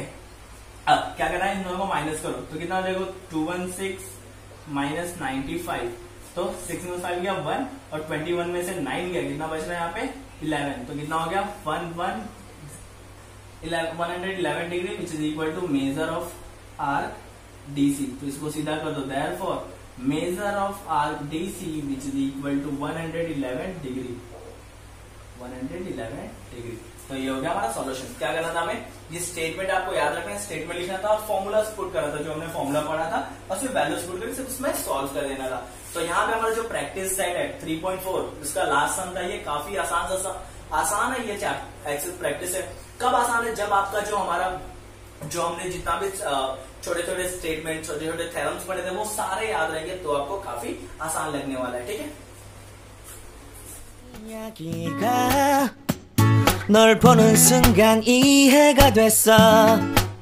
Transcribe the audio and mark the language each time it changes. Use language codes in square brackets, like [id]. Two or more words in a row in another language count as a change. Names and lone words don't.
[hi] अब क्या करना है, इन दोनों को माइनस करो, तो कितना हो जाएगा, 216 माइनस 95, तो 6 में 5 गया 1 और 21 में से 9 गया, कितना बच रहा है यहाँ पे 11, तो कितना हो गया 111 डिग्री [en] which is equal to measure of arc DC. [hi] तो इसको सीधा कर दो, [en] देयरफॉर measure of arc DC which is equal to 111 डिग्री 111 डिग्री। [hi] तो ये हो गया हमारा सॉल्यूशन। क्या करना था हमें, ये स्टेटमेंट आपको याद रखना है, स्टेटमेंट लिखना था और [en] formula put [hi] करना था, जो हमने फॉर्मूला पढ़ा था, और फिर [en] values put [hi] करके उसमें सॉल्व कर देना था। तो यहाँ पे हमारा जो [en] practice set [hi] है 3.4 इसका लास्ट सम था, ये काफी आसान है। ये [en] excel practice [hi] है। कब आसान है, जब आपका जो हमने जितना भी छोटे छोटे स्टेटमेंट, छोटे छोटे थ्योरम्स पढ़े थे वो सारे याद रहेंगे, तो आपको काफी आसान लगने वाला है। ठीक है, [ko] 이야기가 널 보는 순간 이해가 됐어